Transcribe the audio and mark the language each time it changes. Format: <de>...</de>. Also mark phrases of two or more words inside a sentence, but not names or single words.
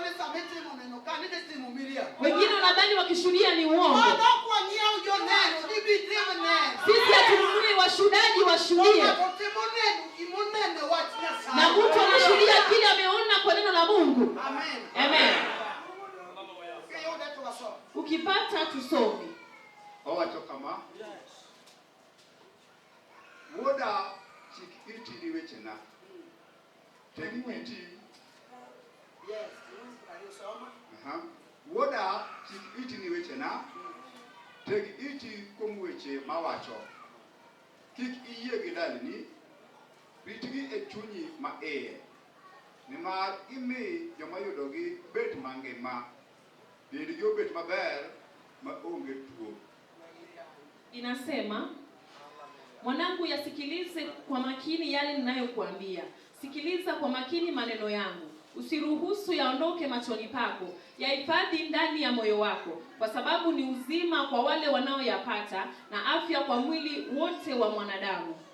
<sw>Wengine wanadhani wakishuhudia ni uongo. Sisi hatununui washuhudaji washuhudia. Na mtu anashuhudia kile ameona kwa neno la Mungu. Amen. Ukipata tusome.</sw> <luo>Owacho kama. Woda chikiti ni weche na. Tegiti. Yes, Woda chikiti ni weche na. Tegiti kuom weche mawacho. Kik iyie gi dalni. Ritgi e chunyi ma iye. Nimar imi joma yudogi bet mangima. Dendgi obet maber ma onge tuo.</luo> <sw>Inasema, mwanangu yasikilize kwa makini yale ninayokuambia. Sikiliza kwa makini maneno yangu. Usiruhusu yaondoke machoni pako. Yahifadhi ndani ya moyo wako, kwa sababu ni uzima kwa wale wanaoyapata na afya kwa mwili wote wa mwanadamu.</sw>